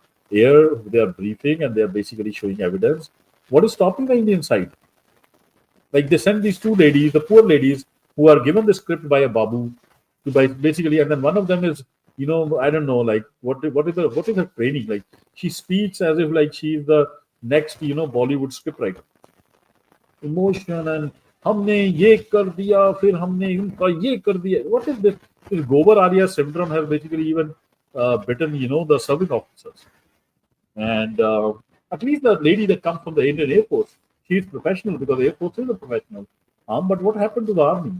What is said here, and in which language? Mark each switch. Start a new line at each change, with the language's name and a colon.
English: They are briefing and they are basically showing evidence. What is stopping the Indian side? Like, they send these two ladies, the poor ladies, who are given the script by a babu, basically, and then one of them is, I don't know, like, what is her training? Like, she speaks as if like she's the next, Bollywood scriptwriter. Emotion and
Hindi: हमने ये कर दिया फिर हमने उनका ये कर दिया.
English: What is this? This Gobar Arya syndrome has basically even bitten, the serving officers. And at least the lady that comes from the Indian Air Force, she is professional because the Air Force is a professional. But what happened to the army?